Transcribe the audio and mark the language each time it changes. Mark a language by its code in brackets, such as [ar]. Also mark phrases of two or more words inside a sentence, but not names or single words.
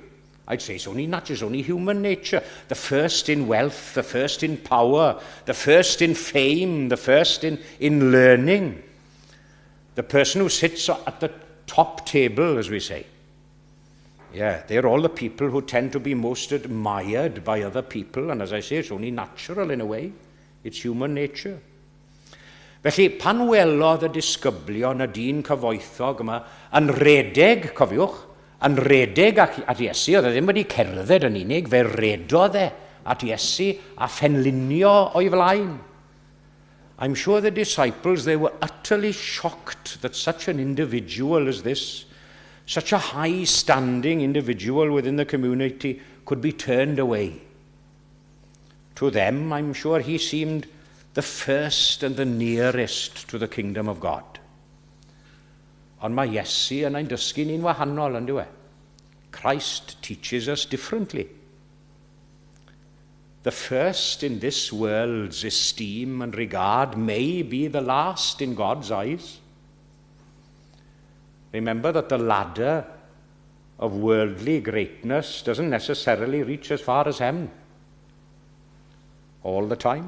[en] I'd say it's only human nature. The first in wealth, the first in power, the first in fame, the first in learning. The person who sits at the top table, as we say. Yeah, they're all the people who tend to be most admired by other people, and as I say, it's only natural in a way. It's human nature. [cy] Felly, pan welodd y disgyblion y dyn cyfoethog yma yn redeg, cofiwch, yn redeg at Iesu, oedd e ddim wedi cerdded yn unig, fe redodd at Iesu a phenlinio o'i flaen. [en] I'm sure the disciples, they were utterly shocked that such an individual as this, such a high-standing individual within the community, could be turned away. To them, I'm sure he seemed the first and the nearest to the kingdom of God. [cy] Ond mae Iesu yn ein dysgu ni'n wahanol, yn dyw e? [en] Christ teaches us differently. The first in this world's esteem and regard may be the last in God's eyes. Remember that the ladder of worldly greatness doesn't necessarily reach as far as heaven all the time.